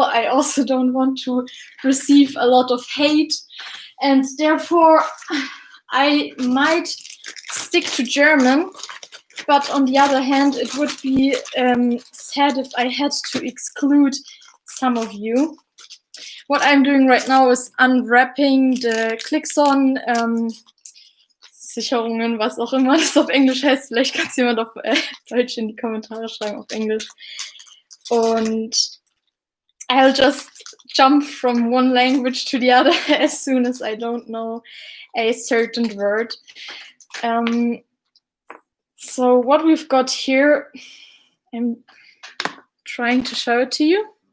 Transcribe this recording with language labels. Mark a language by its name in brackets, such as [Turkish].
[English] I also don't want to receive a lot of hate, and therefore I might stick to German. But on the other hand, it would be sad if I had to exclude some of you. What I'm doing right now is unwrapping the click-on [German] Sicherungen, was auch immer das auf Englisch heißt. Vielleicht kann es jemand auf Deutsch in die Kommentare schreiben, auf Englisch. [English] Und I'll just jump from one language to the other as soon as I don't know a certain word. So what we've got here, I'm trying to show it to you.